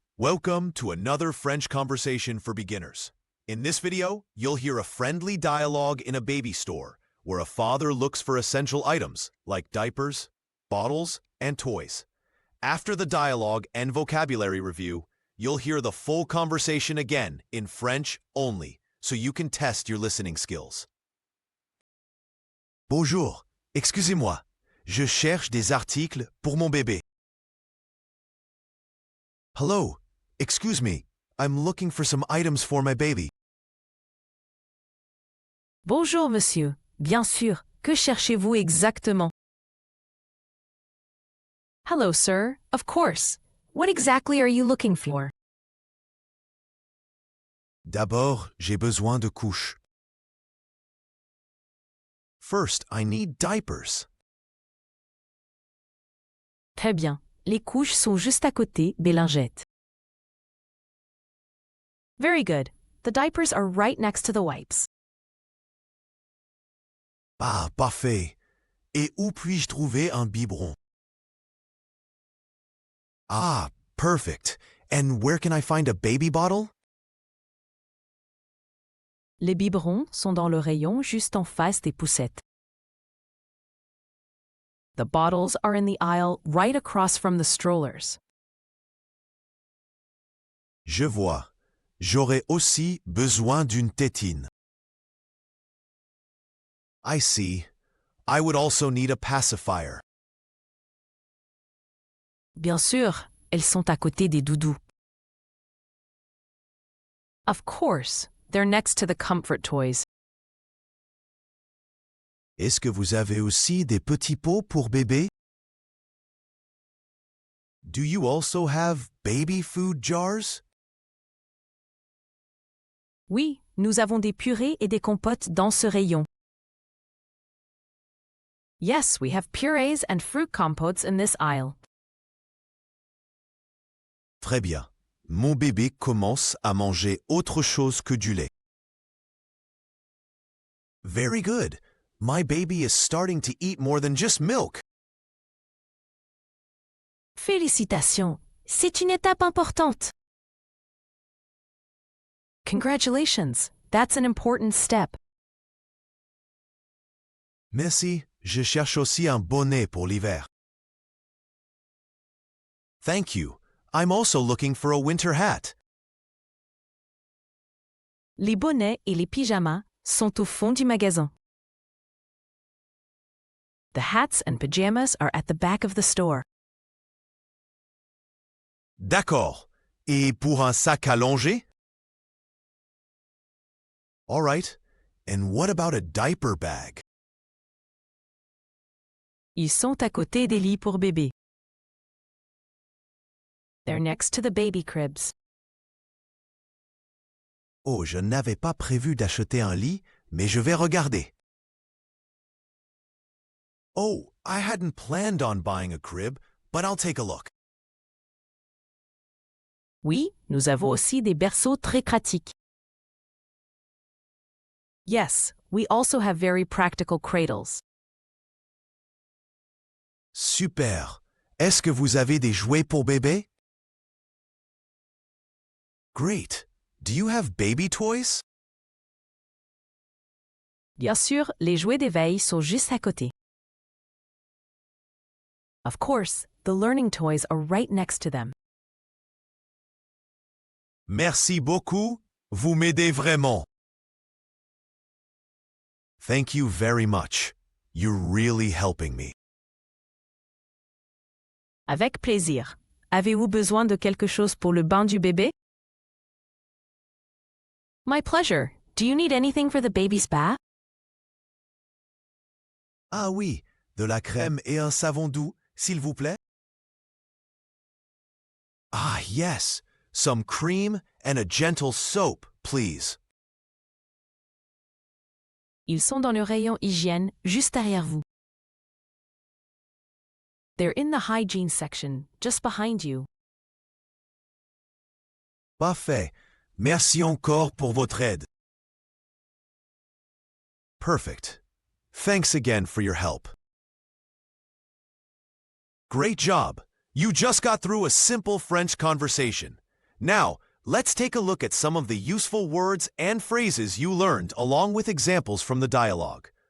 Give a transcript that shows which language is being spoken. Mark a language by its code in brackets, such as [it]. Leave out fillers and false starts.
[en] Welcome to another French conversation for beginners. In this video, you'll hear a friendly dialogue in a baby store where a father looks for essential items like diapers, bottles, and toys. After the dialogue and vocabulary review, you'll hear the full conversation again in French only, so you can test your listening skills. [fr] Bonjour. Excusez-moi. Je cherche des articles pour mon bébé. [en] Hello. Excuse me. I'm looking for some items for my baby. [fr] Bonjour, monsieur. Bien sûr. Que cherchez-vous exactement? [en] Hello, sir. Of course. What exactly are you looking for? [fr] D'abord, j'ai besoin de couches. [en] First, I need diapers. [fr] Très bien. Les couches sont juste à côté des lingettes. [en] Very good. The diapers are right next to the wipes. [fr] Ah, parfait. Et où puis-je trouver un biberon? [en] Ah, perfect. And where can I find a baby bottle? [fr] Les biberons sont dans le rayon juste en face des poussettes. [en] The bottles are in the aisle right across from the strollers. [fr] Je vois. J'aurais aussi besoin d'une tétine. [en] I see. I would also need a pacifier. [fr] Bien sûr, elles sont à côté des doudous. [en] Of course, they're next to the comfort toys. [fr] Est-ce que vous avez aussi des petits pots pour bébé? [en] Do you also have baby food jars? [fr] Oui, nous avons des purées et des compotes dans ce rayon. [en] Yes, we have purees and fruit compotes in this aisle. [fr] Très bien. Mon bébé commence à manger autre chose que du lait. [en] Very good. My baby is starting to eat more than just milk. [fr] Félicitations, c'est une étape importante. [en] Congratulations, that's an important step. [fr] Merci, je cherche aussi un bonnet pour l'hiver. [en] Thank you. I'm also looking for a winter hat. [fr] Les bonnets et les pyjamas sont au fond du magasin. [en] The hats and pajamas are at the back of the store. [fr] D'accord. Et pour un sac à longer? [en] All right. And what about a diaper bag? [fr] Ils sont à côté des lits pour bébé. [en] They're next to the baby cribs. [fr] Oh, je n'avais pas prévu d'acheter un lit, mais je vais regarder. [en] Oh, I hadn't planned on buying a crib, but I'll take a look. [fr] Oui, nous avons aussi des berceaux très pratiques. [en] Yes, we also have very practical cradles. [fr] Super. Est-ce que vous avez des jouets pour bébé? [en] Great. Do you have baby toys? [fr] Bien sûr, les jouets d'éveil sont juste à côté. [en] Of course, the learning toys are right next to them. [fr] Merci beaucoup. Vous m'aidez vraiment. [en] Thank you very much. You're really helping me. [fr] Avec plaisir. Avez-vous besoin de quelque chose pour le bain du bébé? [en] My pleasure. Do you need anything for the baby's bath? [fr] Ah oui, de la crème et un savon doux, s'il vous plaît. [en] Ah yes, some cream and a gentle soap, please. [fr] Ils sont dans le rayon hygiène, juste derrière vous. [en] They're in the hygiene section, just behind you. [fr] Parfait. Merci encore pour votre aide. [en] Perfect. Thanks again for your help. Great job. You just got through a simple French conversation. Now, let's take a look at some of the useful words and phrases you learned along with examples from the dialogue.